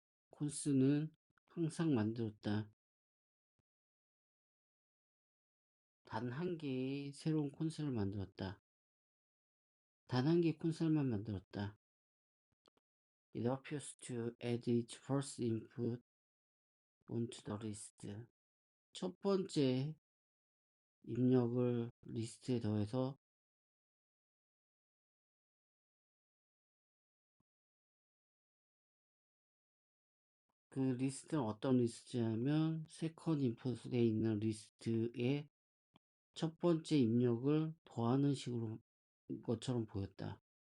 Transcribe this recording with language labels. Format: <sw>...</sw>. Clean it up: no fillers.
<ko>콘스는 항상 만들었다. 단 한 개의 새로운 콘솔을 만들었다. 단 한 개의 콘솔만 만들었다.</ko> <en>It appears to add its first input onto the list.</en> <ko>첫 번째 입력을 리스트에 더해서 그 리스트는 어떤 리스트냐면 세컨 인풋에 있는 리스트에 첫 번째 입력을 더하는 식으로 것처럼 보였다.</ko>